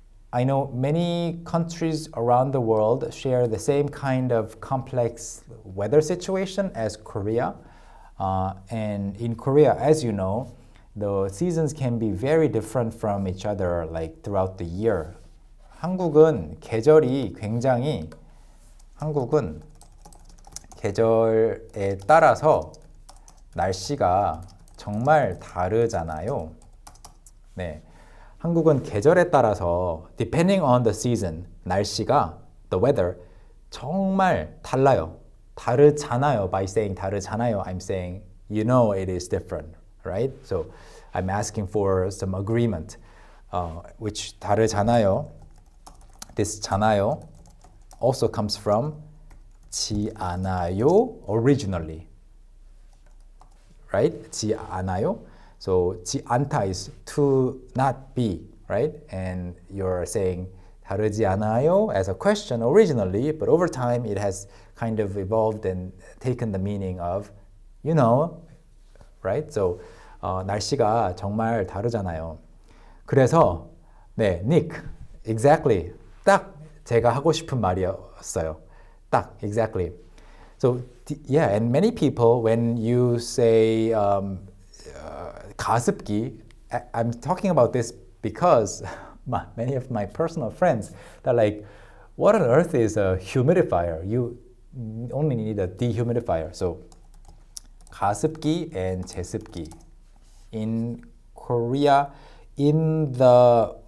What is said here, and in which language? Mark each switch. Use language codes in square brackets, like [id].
[en] I know many countries around the world share the same kind of complex weather situation as Korea. And in Korea, as you know, the seasons can be very different from each other like throughout the year. [ko] 한국은 계절에 따라서 날씨가 정말 다르잖아요. 네. 한국은 계절에 따라서 [en] depending on the season, [ko] 날씨가 [en] the weather [ko] 정말 달라요. 다르잖아요. [en] By saying [ko] 다르잖아요, [en] I'm saying you know it is different, right? So I'm asking for some agreement, which [ko] 다르잖아요. [en] This 잖아요 also comes from [ko] 지 않아요 [en] originally, right? [ko] 지 않아요. [en] So 지 않다 is to not be, right? And you're saying [ko] 다르지 않아요 [en] as a question originally, but over time it has kind of evolved and taken the meaning of, you know, right? [ko] So 날씨가 정말 다르잖아요. 그래서 네, Nick, [en] exactly. [ko] 딱 제가 하고 싶은 말이었어요. 딱, [en] exactly. So yeah, and many people when you say 가습기, I'm talking about this because many of my personal friends, they're like, what on earth is a humidifier? You only need a dehumidifier. So 가습기 and 제습기. In Korea, in the